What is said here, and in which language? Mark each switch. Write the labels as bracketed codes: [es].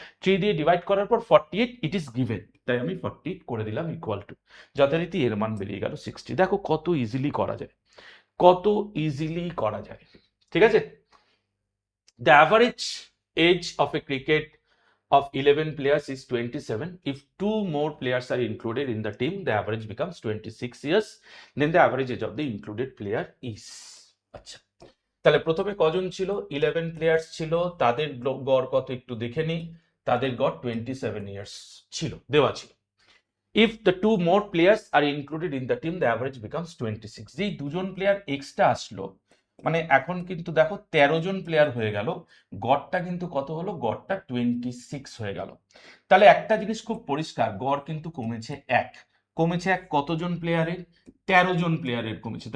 [bn] 3 দিয়ে ডিভাইড করার পর 48 [en] it is given, [bn] তাই আমি 48 করে দিলাম ইকুয়াল টু, যথারীতি এর মান বেরিয়ে গেল 60। দেখো কত ইজিলি করা যায়, কত ইজিলি করা যায়। ঠিক আছে, [en] The average age of a cricket of 11 players is 27. If 2 more players are included in the team, the average becomes 26 years. Then the average age of the included player is, [bn] আচ্ছা, তাহলে প্রথমে কজন ছিল, 11 players ছিল, তাদের গড় কত একটু দেখে নিই, তাদের গড় 27 ইয়ার্স ছিল, দেওয়া ছিল। [en] If the 2 more players are included in the team, the average becomes 26. [bn] যেই দুজন প্লেয়ার এক্সট্রা আসলো, মানে এখন কিন্তু দেখো 13 জন প্লেয়ার হয়ে গেল, গড়টা কিন্তু কত হলো, গড়টা 26 হয়ে গেল। তাহলে একটা জিনিস খুব পরিষ্কার, গড় কিন্তু কমেছে এক, কমেছে এক কতজন প্লেয়ারের, 13 জন প্লেয়ারের কমেছে।